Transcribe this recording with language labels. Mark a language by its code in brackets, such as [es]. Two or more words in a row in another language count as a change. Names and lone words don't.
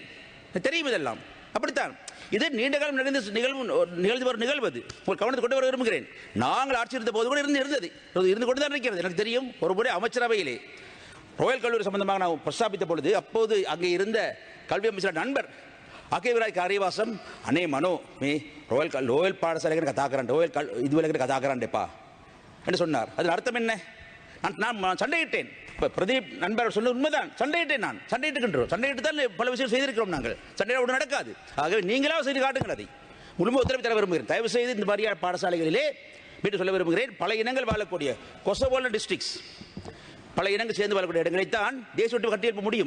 [ta] தெரியும் இதெல்லாம். அப்படித்தான் இது நீண்ட காலம் நிகழ்ந்து வரும் நிகழ்வது. உங்கள் கவனத்தை கொண்டு வர விரும்புகிறேன். நாங்கள் ஆட்சி இருந்த போது கூட இருந்து கொண்டு தான் இருக்கிறது. எனக்கு தெரியும், ஒரு முறை அமைச்சரவையிலே ராயல் கல்லூரி சம்பந்தமாக நான் பிரஸ்தாபித்த பொழுது அப்போது அங்கே இருந்த கல்வி அமைச்சர் நண்பர் [si] අකේවරයි කාර්යවාසම් අනේ මනෝ මේ රොයල් පාඩසලයකට කතා කරන්න රොයල් ඉදුවලකට කතා කරන්න එපා [ta] என்று சொன்னார். அதில் அர்த்தம் என்ன? நான் சண்டையிட்டேன். இப்போ பிரதீப் நண்பர் சொன்ன உண்மைதான். சண்டையிட்டேன், நான் சண்டையிட்டு தான் பல விஷயம் செய்திருக்கிறோம். நாங்கள் சண்டையிட ஒன்று நடக்காது. ஆகவே நீங்களாக செய்து காட்டுங்கள். அதை முழுமை உத்தரவு தர விரும்புகிறேன். தயவு செய்து இந்த மாதிரியான பாடசாலைகளிலே வீட்டு சொல்ல விரும்புகிறேன். பல இனங்கள் வாழக்கூடிய கொசவோல டிஸ்ட்ரிக்ட்ஸ், பல இனங்கள் சேர்ந்து வாழக்கூடிய இடங்களைத்தான் தேசிய ஒற்றுமை கட்டியெழுப்ப முடியும்.